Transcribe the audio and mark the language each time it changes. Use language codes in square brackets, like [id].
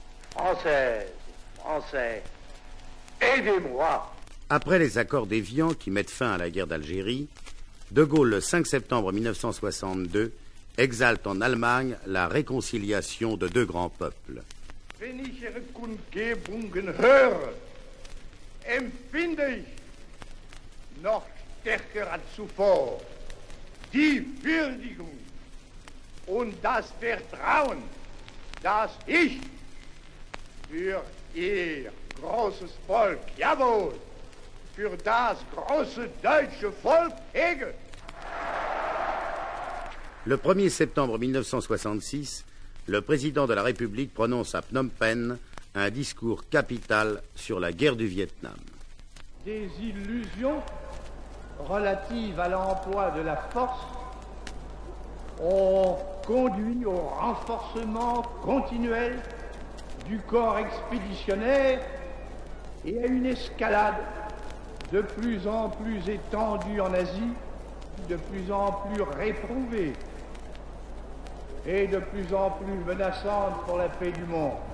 [fr] Françaises, Français, aidez-moi. Après les accords d'Évian qui mettent fin à la guerre d'Algérie, De Gaulle, le 5 septembre 1962, exalte en Allemagne la réconciliation de deux grands peuples. [de] Wenn ich Ihre Kundgebungen höre, empfinde ich noch stärker als zuvor die Würdigung und das Vertrauen, das ich für Ihr großes Volk, jawohl, für das große deutsche Volk hege. [fr] Le 1er septembre 1966, le président de la République prononce à Phnom Penh un discours capital sur la guerre du Vietnam. Des illusions relatives à l'emploi de la force ont conduit au renforcement continuel du corps expéditionnaire et à une escalade de plus en plus étendue en Asie, de plus en plus réprouvée et de plus en plus menaçante pour la paix du monde.